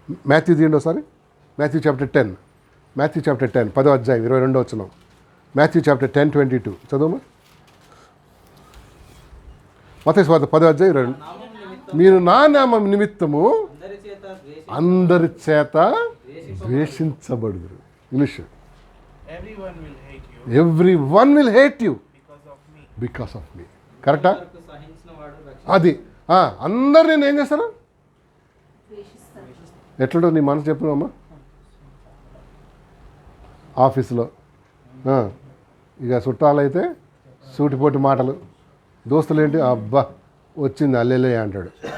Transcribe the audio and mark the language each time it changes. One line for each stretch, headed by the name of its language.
Telugu: Matthew తీయండి ఒకసారి, Matthew chapter 10, Matthew chapter 10 10వ అధ్యాయం 22వ వచనం. మాథ్యూ చాప్టర్ 10:22 చదువు. మత్తయి సువార్త 10వ అధ్యాయం 22. మీరు నా నామం నిమిత్తము అందరి చేత ద్వేషించబడుదురు.
English: English, everyone will hate you because of me.
Telugu: కరెక్టా? అది అందరు నేను ఏం చేస్తాను, ఎట్లుంటుంది నీ మనసు చెప్పున్నామా. ఆఫీసులో ఇక చుట్టాలైతే సూటిపోటి మాటలు, దోస్తులు ఏంటి అబ్బా వచ్చింది అల్లెలే అంటాడు.